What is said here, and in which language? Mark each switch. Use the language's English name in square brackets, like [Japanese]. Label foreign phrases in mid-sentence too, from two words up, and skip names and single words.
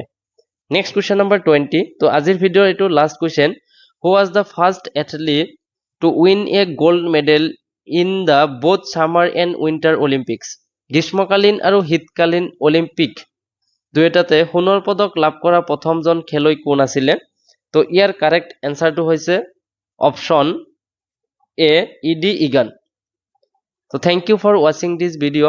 [English] Next question number 20. [Assamese] তো আজিৰ ভিডিঅ'ৰ এইটো [English] last question. Who was the first athlete to win a gold medal in the both summer and winter Olympics? [Assamese] গ্ৰীষ্মকালীন আৰু শীতকালীন অলিম্পিক দুয়োটাতে সোণৰ পদক লাভ কৰা প্ৰথমজন খেলুৱৈ কোন আছিলে? তো ইয়াৰ [English] correct answer [Assamese] হৈছে [English] option A, [Assamese] ইডি ইগান। [English] তো thank you for watching this video'.